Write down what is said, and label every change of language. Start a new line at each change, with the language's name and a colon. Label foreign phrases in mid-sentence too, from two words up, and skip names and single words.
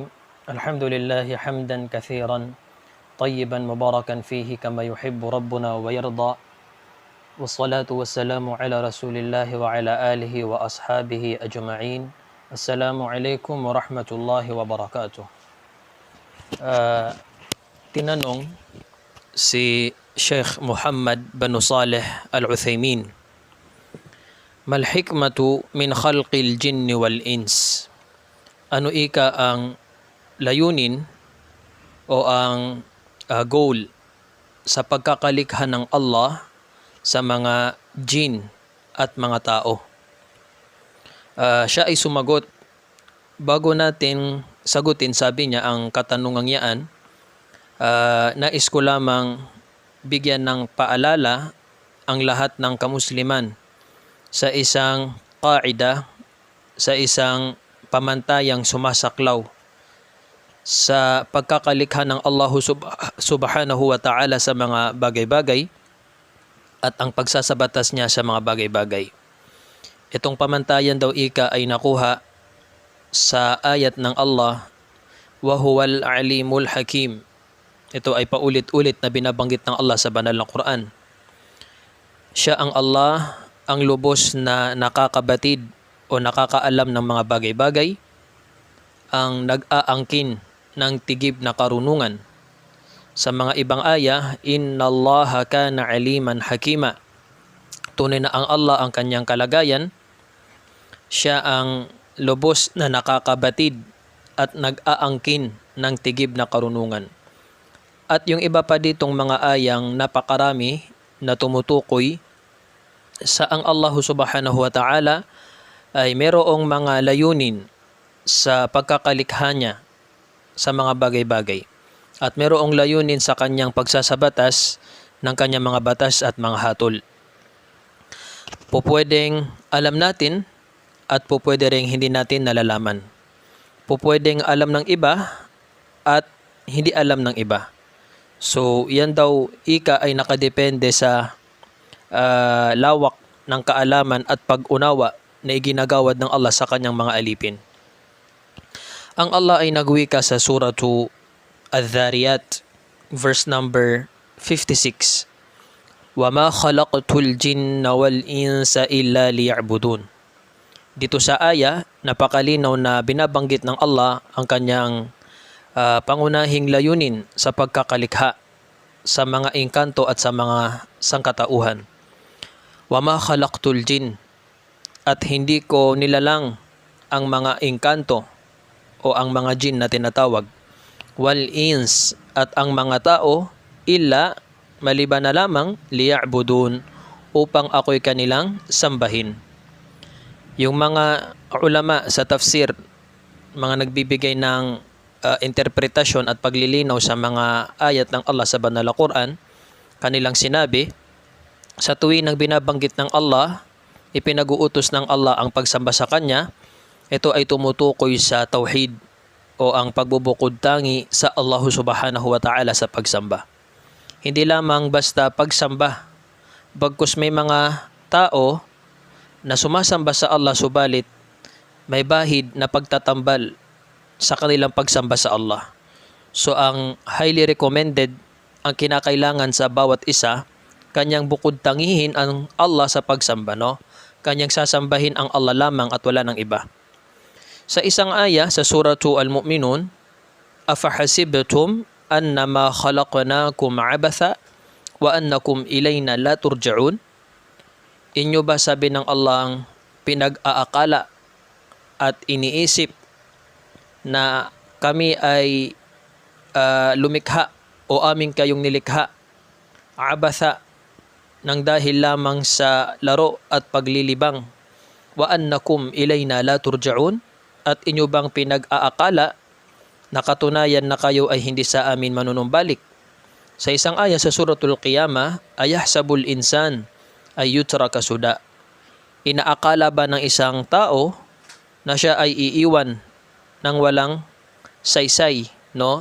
Arabic: الحمد لله حمدا كثيرا طيبا مباركا فيه كما يحب ربنا ويرضى، والصلاة والسلام على رسول الله وعلى آله وأصحابه أجمعين. السلام عليكم ورحمة الله وبركاته.
Filipino: Tinanong si Sheikh Muhammad bin Saleh Al-Uthaymin,
Arabic: ما الحكمة من خلق الجن والإنس?
Filipino: Ano ika ang layunin o ang goal sa pagkakalikha ng Allah sa mga jin at mga tao? Siya ay sumagot. Bago natin sagutin, sabi niya, ang katanungang yaan, nais ko lamang bigyan ng paalala ang lahat ng kamusliman sa isang qaida, sa isang pamantayang sumasaklaw sa pagkakalikha ng Allah
Arabic: سبحانه وتعالى
Filipino: sa mga bagay-bagay at ang pagsasabatas niya sa mga bagay-bagay. Itong pamantayan daw ika ay nakuha sa ayat ng Allah,
Arabic: وهو العليم الحكيم.
Filipino: Ito ay paulit-ulit na binabanggit ng Allah sa banal na Quran. Siya ang Allah, ang lubos na nakakabatid o nakakaalam ng mga bagay-bagay, ang nag-aangkin ng tigib na karunungan. Sa mga ibang aya,
Arabic: إن الله كان عليما حكيما.
Filipino: Tunay na ang Allah ang kanyang kalagayan. Siya ang lubos na nakakabatid at nag-aangkin ng tigib na karunungan. At yung iba pa ditong mga ayang napakarami na tumutukoy sa ang Allah
Arabic: سبحانه وتعالى
Filipino: ay merong mga layunin sa pagkakalikha niya sa mga bagay-bagay. At merong layunin sa kanyang pagsasabatas ng kanyang mga batas at mga hatol. Pupwedeng alam natin at pupwede ring hindi natin nalalaman. Pupwedeng alam ng iba at hindi alam ng iba. So, yan daw ika ay nakadepende sa lawak ng kaalaman at pag-unawa na iginagawad ng Allah sa kanyang mga alipin. Ang Allah ay nagwika sa suratu Adh-Dhariyat, verse number 56.
Arabic: وَمَا خَلَقْتُ الْجِنَّ وَالْإِنسَ إِلَّا لِيَعْبُدُونَ.
Filipino: Dito sa aya, napakalinaw na binabanggit ng Allah ang kanyang pangunahing layunin sa pagkakalikha sa mga engkanto at sa mga sangkatauhan.
Arabic: وَمَا خَلَقْتُ الْجِنَّ,
Filipino: at hindi ko nilalang ang mga engkanto o ang mga jin na tinatawag,
Arabic: والإنس,
Filipino: at ang mga tao, illa, maliban na lamang, liya'budun, upang ako'y kanilang sambahin. Yung mga ulama sa tafsir, mga nagbibigay ng interpretasyon at paglilinaw sa mga ayat ng Allah sa banal na Quran, kanilang sinabi, sa tuwing binabanggit ng Allah, ipinag-uutos ng Allah ang pagsamba sa Kanya, ito ay tumutukoy sa tauhid o ang pagbubukod tangi sa Allah
Arabic: سبحانه وتعالى
Filipino: sa pagsamba. Hindi lamang basta pagsamba, bagkus may mga tao na sumasamba sa Allah subalit may bahid na pagtatambal sa kanilang pagsamba sa Allah. So ang
English: highly recommended,
Filipino: ang kinakailangan sa bawat isa, kanyang bukod tangihin ang Allah sa pagsamba, no? Kanyang sasambahin ang Allah lamang at wala ng iba. Sa isang aya sa suratu Al-Mu'minun,
Arabic: أفحسبتم أنما خلقناكم عبثا وأنكم إلينا لا ترجعون.
Filipino: Inyo ba, sabi ng Allah, ang pinag-aakala at iniisip na kami ay lumikha o aming kayong nilikha abatha, nang dahil lamang sa laro at paglilibang,
Arabic: وأنكم إلينا لا ترجعون,
Filipino: at inyo bang pinag-aakala na katunayan na kayo ay hindi sa amin manunumbalik? Sa isang aya sa suratul Qiyamah,
Arabic: أيحسب الإنسان أن يترك سدى.
Filipino: Inaakala ba ng isang tao na siya ay iiwan ng walang saysay, no?